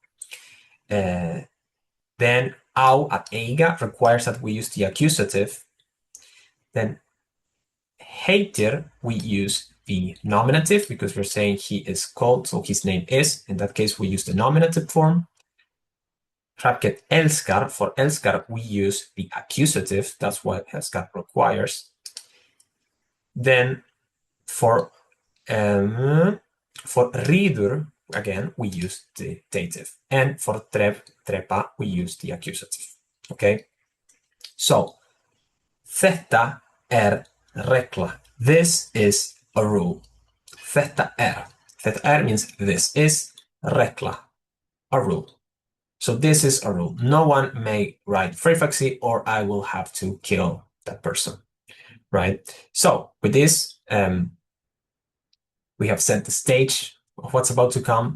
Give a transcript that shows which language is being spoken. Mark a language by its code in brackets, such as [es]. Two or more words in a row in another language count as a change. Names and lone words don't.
[en] Then [is] á at eiga [en] requires that we use the accusative. Then heitir, we use the nominative because we're saying he is called, so his name is. In that case, we use the nominative form. Hrafnkell elskar, for elskar, we use the accusative. That's what elskar requires. Then for ridur, again, we use the dative. And for trepa, we use the accusative. Okay? So, [is] þetta regla. [en] This is a rule. Þetta means this is, regla, a rule. So this is a rule. No one may write Freyfaxi or I will have to kill that person, right? So with this, we have set the stage of what's about to come.